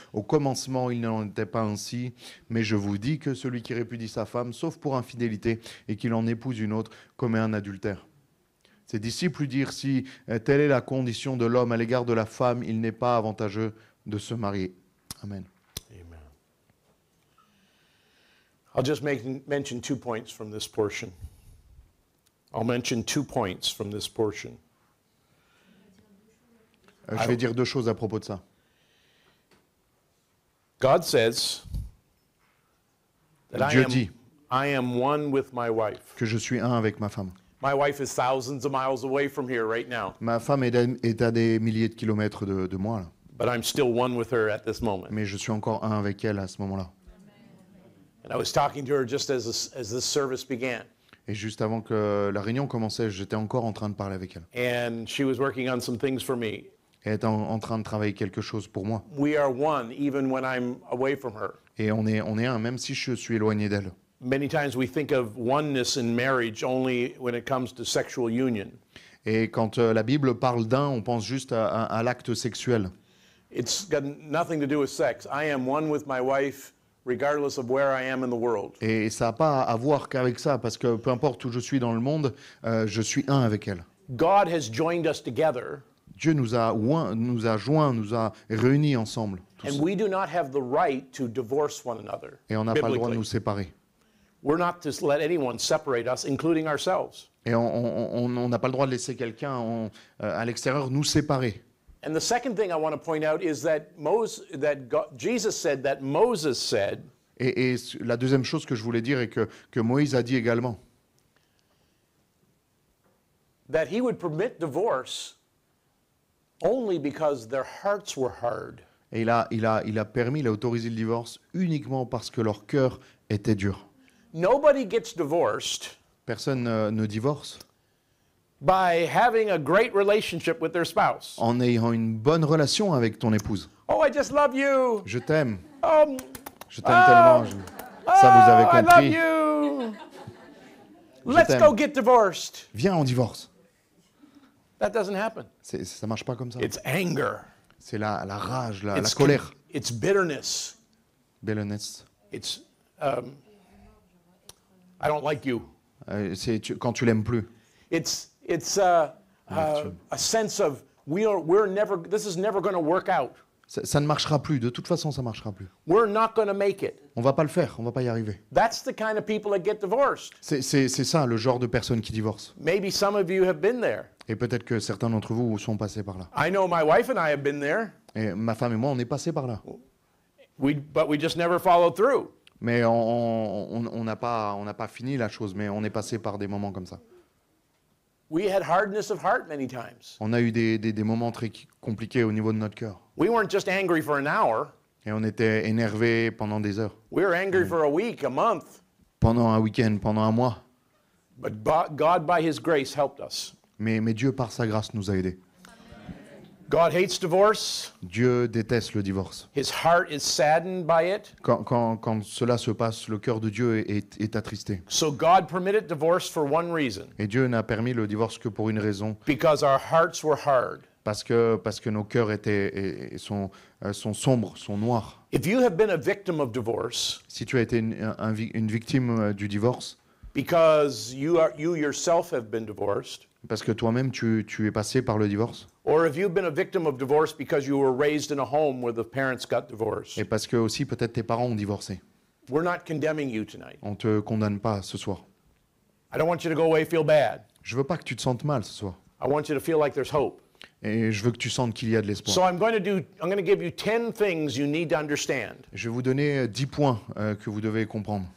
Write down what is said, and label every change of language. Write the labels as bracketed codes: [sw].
[fr] Au commencement, il n'en était pas ainsi, mais je vous dis que celui qui répudie sa femme, sauf pour infidélité, et qu'il en épouse une autre, commet un adultère. Ses disciples lui dirent, si telle est la condition de l'homme à l'égard de la femme, il n'est pas avantageux de se marier. Amen. Amen. [en] I'll just mention 2 points from this portion. I'll mention 2 points from this portion. [fr] Je vais dire deux choses à propos de ça. [en] God says that [fr] Dieu dit [en] I am one with my wife. [fr] que je suis un avec ma femme. [en] My wife is thousands of miles away from here right now. [fr] Ma femme est à des milliers de kilomètres de moi, là. [en] but I'm still one with her at this moment. [fr] mais je suis encore un avec elle à ce moment-là. [en] And I was talking to her just as this service began. [fr] Et juste avant que la réunion commençait, j'étais encore en train de parler avec elle. [en] And she was working on some things for me. [fr] Et elle était en train de travailler quelque chose pour moi. [en] We are one, even when I'm away from her. [fr] Et on est un, même si je suis éloigné d'elle. [en] Many times we think of oneness in marriage only when it comes to sexual union. [fr] Et quand la Bible parle d'un, on pense juste à l'acte sexuel. [en] It's got nothing to do with sex. I am one with my wife, regardless of where I am in the world. [fr] Et ça n'a pas à voir qu'avec ça, parce que peu importe où je suis dans le monde, je suis un avec elle. [en] God has joined us together, [fr] Dieu nous a joints, nous a réunis ensemble. tous. [en] and we do not have the right to divorce one another. [fr] Et on n'a pas le droit de [en] biblically. [fr] nous séparer. [en] We're not to let anyone separate us, including ourselves. [fr] Et on n'a pas le droit de laisser quelqu'un à l'extérieur nous séparer. [en] And the second thing I want to point out is that Jesus said that Moses said, [fr] Et la deuxième chose que je voulais dire est que Moïse a dit également [en] that he would permit divorce only because their hearts were hard. [fr] et il a permis, il a autorisé le divorce uniquement parce que leur cœur était dur. [en] Nobody gets divorced [fr] Personne ne divorce [en] by having a great relationship with their spouse. [fr] en ayant une bonne relation avec ton épouse. [en] Oh, I just love you. [fr] Je t'aime, Oh, je t'aime tellement. Ça, vous avez [en] I love [fr] compris. [en] you. Let's [fr] t'aime. [en] go get divorced. [fr] Viens, on divorce. [en] That doesn't happen. [fr] Ça marche pas comme ça. [en] It's anger. [fr] C'est la rage, la [en] It's [fr] colère. [en] It's bitterness. Bitterness. It's I don't like you. [fr] Quand tu l'aimes plus. [en] It's a sense of we're never. This is never going to work out. [fr] Ça ne marchera plus. De toute façon, ça ne marchera plus. [en] We're not going to make it. [fr] On va pas le faire. On va pas y arriver. [en] That's the kind of people that get divorced. [fr] C'est ça, le genre de personnes qui divorcent. [en] Maybe some of you have been there. [fr] Et peut-être que certains d'entre vous sont passés par là. [en] I know my wife and I have been there. [fr] Et ma femme et moi, on est passés par là. [en] But we just never followed through. [fr] Mais on n'a pas fini la chose, mais on est passé par des moments comme ça. [en] We had hardness of heart many times. [fr] On a eu des moments très compliqués au niveau de notre cœur. [en] We weren't just angry for an hour. [fr] Et on était énervés pendant des heures. [en] We were angry for a week, a month. [fr] Pendant un week-end, pendant un mois. [en] But God, by His grace, helped us. [fr] Mais Dieu, par sa grâce, nous a aidés. [en] God hates divorce. [fr] Dieu déteste le divorce. [en] His heart is saddened by it. [fr] Quand cela se passe, le cœur de Dieu est attristé. [en] So God permitted divorce for one reason. [fr] Et Dieu n'a permis le divorce que pour une raison, [en] Because our hearts were hard. [fr] parce que nos cœurs sont sombres, sont noirs. [en] If you have been a victim of divorce [fr] Si tu as été une victime du divorce, [en] because you yourself have been divorced, [fr] parce que toi-même tu es passé par le divorce, [en] or if you've been a victim of divorce because you were raised in a home where the parents got divorced, [fr] et parce que aussi peut-être tes parents ont divorcé, [en] we're not condemning you tonight. [fr] on te condamne pas ce soir. [en] I don't want you to go away feel bad. [fr] Je veux pas que tu te sentes mal ce soir. [en] I want you to feel like there's hope. [fr] Et je veux que tu sentes qu'il y a de l'espoir. [en] So I'm going to give you 10 things you need to understand. [fr] Je vais vous donner 10 points que vous devez comprendre.